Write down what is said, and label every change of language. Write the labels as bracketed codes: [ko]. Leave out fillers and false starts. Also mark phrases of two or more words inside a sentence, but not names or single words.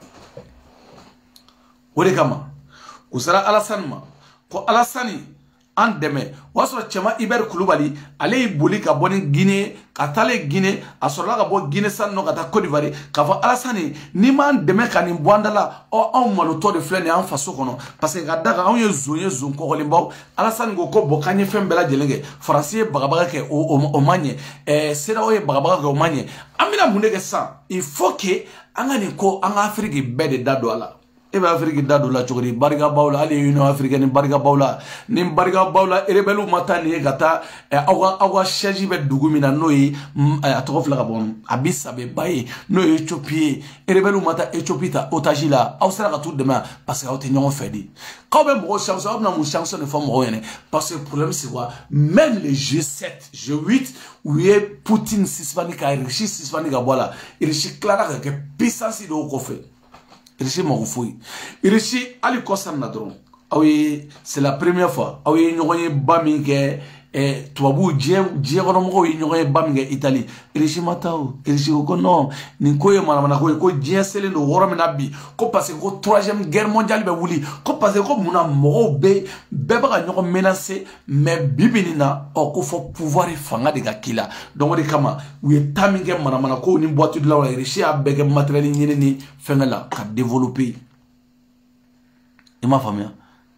[bm] o de kama u sera Alasani ma ko Alasani an dɛmɛ o y'a sɔrɔ cɛman Ibɛri Kulubali ale y'i boli ka bɔ ni Guinée ka taalen Guinée a sɔrɔla ka bɔ Guinée san nɔ ka taa Côte d'Ivoire k'a fɔ Alasani n'i m'an dɛmɛ ka nin bɔ an da la anw malotɔ de filɛ nin ye an faso kɔnɔ [fr] parce que [bm] ka da kan anw ye zon kɔgɔlenbaw Alasani ko bon k'an ye fɛn bɛɛ lajɛlen kɛ Faransi ye bagabaga kɛ o ma ɲɛ CEDEAO ye bagabaga kɛ o ma ɲɛ an bɛna mun de kɛ sisan [fr] il faut que [bm] an ka nin ko an ka Afiriki bɛɛ de da don a la e bɛ Afiriki da don la cogo di barikabaw la hali Union africaine barikabaw la ni barikabaw la rebelle ma taa nin ye ka taa aw ka siège bɛ dugu min na n'o ye a tɔgɔ filɛ ka bɔ Addis Abeba ye n'o ye Éthiopie ye rebelle ma taa Éthiopie ta otage la aw sera ka t'u dɛmɛ [fr] parce que [bm] aw tɛ ɲɔgɔn fɛ de k'aw bɛ mɔgɔw chance aw bɛna mun chance de fɔ mɔgɔw ɲɛna [fr] parce que problème c'est quoi même le G7 G8 [bm] u ye Poutine sisifani ka Russie sisifani ka bɔ a la Russie tilara ka kɛ puissance dɔw kɔfɛ Russie mako foyi Russie ali kɔsan na dɔrɔn aw ye [fr] c'est la première fois [bm] aw ye ɲɔgɔn ye ba min kɛ tubabu diɲɛ kɔnɔ mɔgɔw ye ɲɔgɔn ye ba min kɛ Italie Russie ma taa o Russie ko non nin ko ye manamana ko ye ko diɲɛ selen don wɔɔrɔ min na bi ko [fr] parce que [bm] ko [fr] 3e guerre mondiale [bm] bɛ wuli ko [fr] parce que [bm] ko munna mɔgɔw bɛɛ bɛ ka ɲɔgɔn menacer mais bibi nin na ko fɔ pouvoir fanga de ka k'i la donc o de kama u ye taa min kɛ manamana ko ni [fr] boîte de la Russie [bm] y'a bɛɛ kɛ matériel ɲini ni fɛngɛ la ka développer i m'a faamuya